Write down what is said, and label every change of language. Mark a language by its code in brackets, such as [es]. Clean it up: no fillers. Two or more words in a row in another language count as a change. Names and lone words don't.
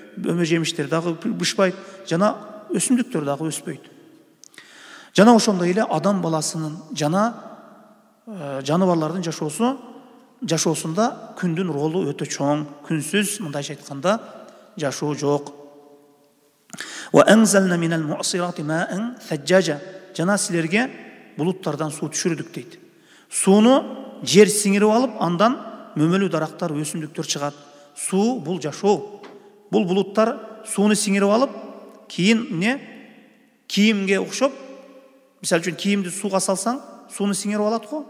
[ky] Мөмө жемиштер дагы бышпайт. Жана өсүмдүктөр дагы өспөйт. Жана ошондой эле адам баласынын жана жаныбарлардын жашоосунда күндүн ролу өтө чоң. Күнсүз мындайча айтканда жашоо жок. [ar] وَأَنْزَلْنَا مِنَ الْمُعْصِرَاتِ مَاءً ثَجَّاجًا. [ky] Жана силерге булуттардан суу түшүрдүк дейт. Сууну жер сиңирип алып, андан мөмөлүү дарактар, өсүмдүктөр чыгат. Суу бул жашоо. Бул булуттар сууну сиңирип алып, кийин кийимге окшоп, мисалы үчүн кийимди сууга салсаң, сууну сиңирип алат го.